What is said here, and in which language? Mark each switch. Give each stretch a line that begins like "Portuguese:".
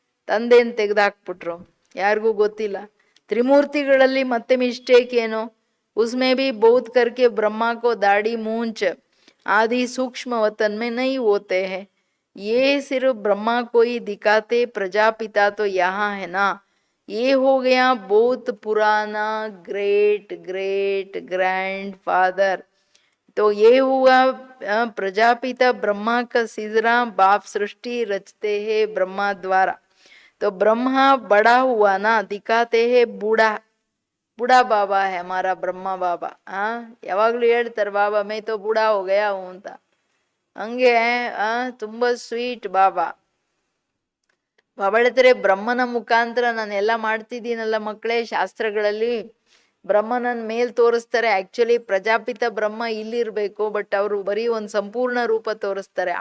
Kannada: ತಂದೆಯನ್ನು ತೆಗೆದಾಕ್ಬಿಟ್ರು, ಯಾರಿಗೂ ಗೊತ್ತಿಲ್ಲ. ತ್ರಿಮೂರ್ತಿಗಳಲ್ಲಿ ಮತ್ತೆ ಮಿಸ್ಟೇಕ್ ಏನು?
Hindi: ಉಸ್ಮೇ ಭಿ ಬಹುತ್ ಕರ್ಕೆ ಬ್ರಹ್ಮ ಕೋ ದಾಡಿ ಮೂಂಚ್ आदि सूक्ष्म वतन में नहीं होते हैं. ये सिर्फ ब्रह्मा को ही दिखाते, प्रजापिता तो यहाँ है ना. ये हो गया बहुत पुराना ग्रेट ग्रेट ग्रैंड फादर. तो ये हुआ प्रजापिता ब्रह्मा का सिजरा. बाप सृष्टि रचते हैं ब्रह्मा द्वारा. तो ब्रह्मा बड़ा हुआ ना, दिखाते हैं बूढ़ा. बूढ़ा बाबा है हमारा ब्रह्मा बाबा.
Kannada: ಯಾವಾಗ್ಲೂ ಹೇಳ್ತಾರೆ ಬಾಬಾ
Hindi: ಮೈ ತೋ ಬೂಢಾ ಹೋ ಗಯಾ ಹೂಂ
Kannada: ಅಂತ. ಹಂಗೆ ತುಂಬಾ ಸ್ವೀಟ್ ಬಾಬಾ. ಬಾಬಾ ಹೇಳ್ತಾರೆ, ಬ್ರಹ್ಮನ ಮುಖಾಂತರ ನಾನು ಎಲ್ಲ ಮಾಡ್ತಿದ್ದೀನಲ್ಲ ಮಕ್ಕಳೇ. ಶಾಸ್ತ್ರಗಳಲ್ಲಿ ಬ್ರಹ್ಮನನ್ ಮೇಲ್ ತೋರಿಸ್ತಾರೆ. ಆಕ್ಚುಲಿ ಪ್ರಜಾಪಿತ ಬ್ರಹ್ಮ ಇಲ್ಲಿರ್ಬೇಕು, ಬಟ್ ಅವರು ಬರೀ ಒಂದು ಸಂಪೂರ್ಣ ರೂಪ ತೋರಿಸ್ತಾರೆ.